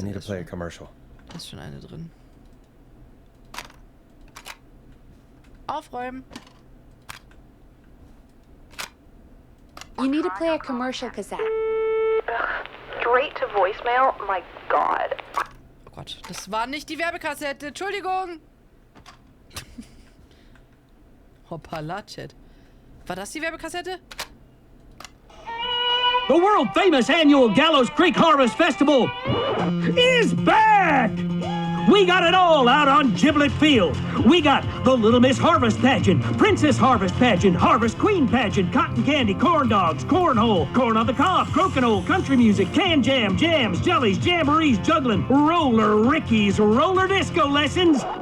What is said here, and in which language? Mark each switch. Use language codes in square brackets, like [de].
[en] I need to play a commercial. [de] Da ist schon eine drin. Aufräumen. [en] You need to play a commercial, Cassette. Straight to voicemail? My God. [de] Oh Gott, das war nicht die Werbekassette. Entschuldigung. Hoppala, Chat. War das die Werbekassette? [en] The world-famous annual Gallows Creek Harvest Festival is back! We got it all out on Giblet Field. We got the Little Miss Harvest Pageant, Princess Harvest Pageant, Harvest Queen Pageant, Cotton Candy, Corn Dogs, Cornhole, Corn on the Cob, Crokinole, Country Music, Can Jam, Jams, Jellies, Jamborees, Juggling, Roller Rickies, Roller Disco Lessons,